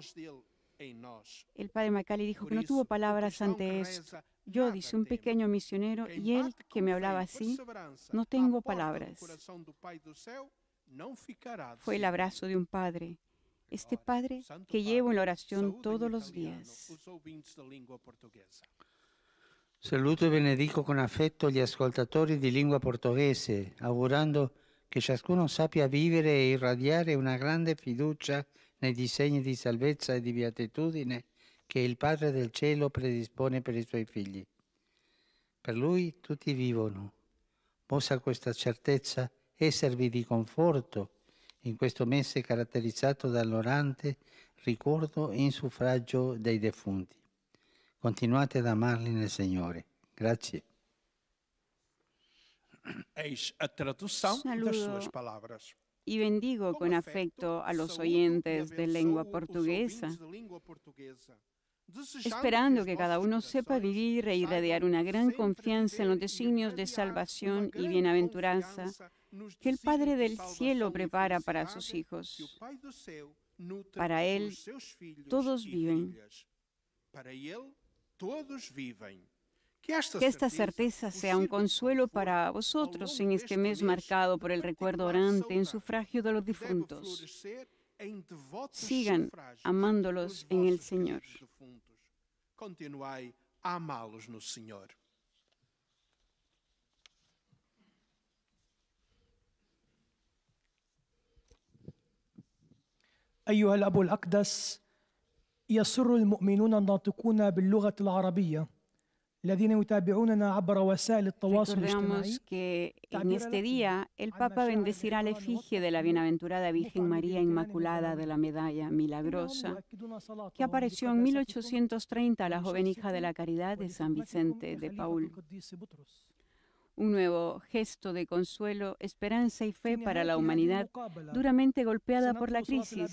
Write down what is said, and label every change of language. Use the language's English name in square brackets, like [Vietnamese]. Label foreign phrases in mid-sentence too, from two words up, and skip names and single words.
[Spanish] El padre Macali dijo que no tuvo palabras ante esto. Yo, dice un pequeño misionero, y él que me hablaba así, no tengo palabras. Fue el abrazo de un padre, este padre que llevo en la oración todos los días. [Italian] Saluto e benedico con affetto gli ascoltatori di lingua portoghese, augurando che ciascuno sappia vivere e irradiare una grande fiducia nei disegni di salvezza e di beatitudine che il Padre del Cielo predispone per i suoi figli. Per Lui tutti vivono. Possa questa certezza esservi di conforto in questo mese caratterizzato dall'orante ricordo e suffragio dei defunti. Continuate ad amarli nel Signore. Grazie. [Portuguese] Eis a tradução das suas palavras. [Spanish] Y bendigo con afecto a los oyentes de lengua portuguesa, esperando que cada uno sepa vivir e irradiar una gran confianza en los designios de salvación y bienaventuranza que el Padre del Cielo prepara para sus hijos. Para Él todos viven. Que esta certeza sea un consuelo para vosotros en este mes marcado por el recuerdo orante en sufragio de los difuntos. Sigan amándolos en el Señor. [Portuguese] Continuai a amá-los no Senhor. [Arabic] أيها الأب الأقدس، يسر المؤمنون الناطقون باللغة العربية الذين يتابعوننا عبر وسائل التواصل الاجتماعي. [Spanish] Recordamos que en este día el Papa bendecirá la efigie de la Bienaventurada Virgen María Inmaculada de la Medalla Milagrosa, que apareció en 1830 a la joven hija de la Caridad de San Vicente de Paúl. Un nuevo gesto de consuelo, esperanza y fe para la humanidad duramente golpeada por la crisis.